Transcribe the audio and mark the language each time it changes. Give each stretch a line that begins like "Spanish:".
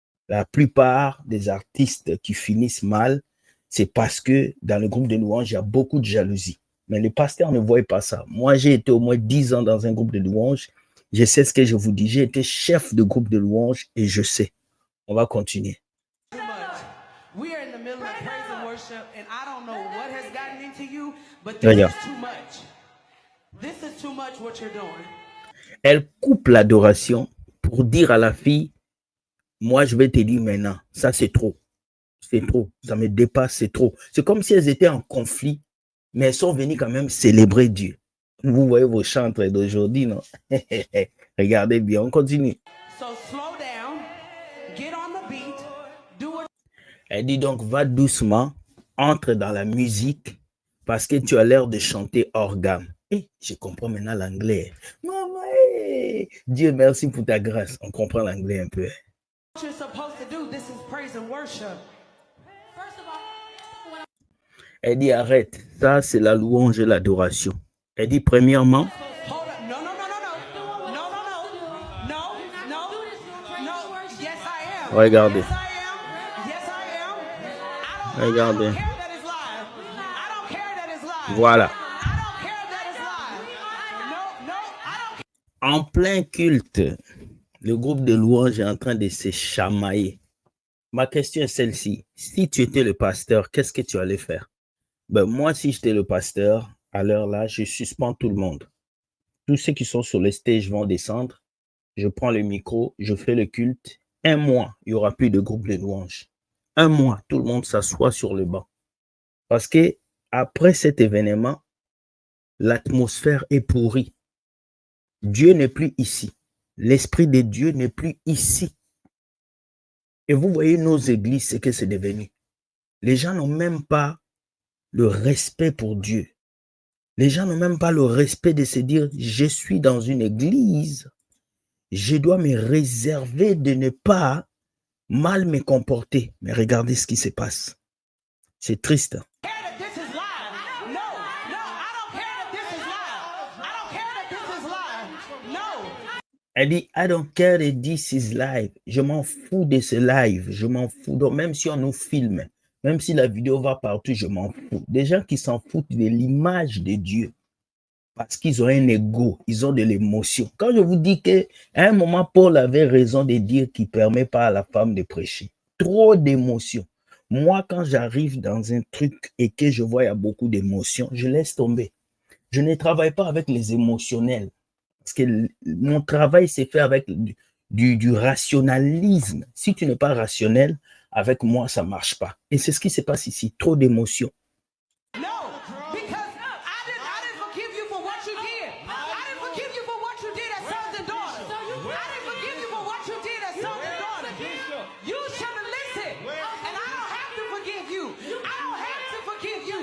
French: La plupart des artistes qui finissent mal, c'est parce que dans le groupe de louanges, il y a beaucoup de jalousie. Mais les pasteurs ne voient pas ça. Moi, j'ai été au moins 10 ans dans un groupe de louanges. Je sais ce que je vous dis. J'ai été chef de groupe de louanges et je sais. On va continuer.
English: We are in the middle of praise and worship, and I don't know what has gotten into you, but this
French: Regarde.
English: is too much. This is too much what you're doing.
French: Elle coupe l'adoration pour dire à la fille, moi, je vais te dire maintenant, ça c'est trop. C'est trop. Ça me dépasse, c'est trop. C'est comme si elles étaient en conflit, mais elles sont venues quand même célébrer Dieu. Vous voyez vos chantres d'aujourd'hui, non? Regardez bien, on continue. So slow down, get on the beat, do what. Elle dit donc, va doucement, entre dans la musique, parce que tu as l'air de chanter hors gamme. Et je comprends maintenant l'anglais. Maman, Dieu merci pour ta grâce. On comprend l'anglais un peu. What you're supposed to do, this is praise and worship. Elle dit, arrête, ça c'est la louange et l'adoration. Elle dit, premièrement,
English: Hold up. No, no, no, no, no. No, no, no. No, no. No. Yes, I am.
French: regardez,
English: Yes, I am. Yes, I am.
French: regardez.
English: I don't care that it's live. I don't care that it's live.
French: Voilà.
English: I don't care that it's live. No, no, I don't care.
French: En plein culte, le groupe de louanges est en train de se chamailler. Ma question est celle-ci. Si tu étais le pasteur, qu'est-ce que tu allais faire? Ben, moi, si j'étais le pasteur, à l'heure là, je suspends tout le monde. Tous ceux qui sont sur le stage vont descendre. Je prends le micro, je fais le culte. Un mois, il n'y aura plus de groupe de louanges. Un mois, tout le monde s'assoit sur le banc. Parce que après cet événement, l'atmosphère est pourrie. Dieu n'est plus ici. L'Esprit de Dieu n'est plus ici. Et vous voyez nos églises, ce que c'est devenu. Les gens n'ont même pas le respect pour Dieu. Les gens n'ont même pas le respect de se dire, je suis dans une église, je dois me réserver de ne pas mal me comporter. Mais regardez ce qui se passe. C'est triste.
English: care that this is live. No, no, I don't care that this is live. I don't care that this is live. No.
French: Elle dit,
English: I don't care that this is live.
French: Je m'en fous de ce live. Je m'en fous. Donc, même si on nous filme, même si la vidéo va partout, je m'en fous. Des gens qui s'en foutent de l'image de Dieu. Parce qu'ils ont un ego, ils ont de l'émotion. Quand je vous dis qu'à un moment, Paul avait raison de dire qu'il ne permet pas à la femme de prêcher. Trop d'émotions. Moi, quand j'arrive dans un truc et que je vois il y a beaucoup d'émotions, je laisse tomber. Je ne travaille pas avec les émotionnels. Parce que mon travail, c'est fait avec du rationalisme. Si tu n'es pas rationnel, avec moi, ça ne marche pas. Et c'est ce qui se passe ici. Trop d'émotions.
English: No, because I didn't forgive you for what you did. I didn't forgive you for what you did as sons and daughters. I didn't forgive you for what you did as sons and daughters. You should have listened. And I don't have to forgive you. I don't have to forgive you.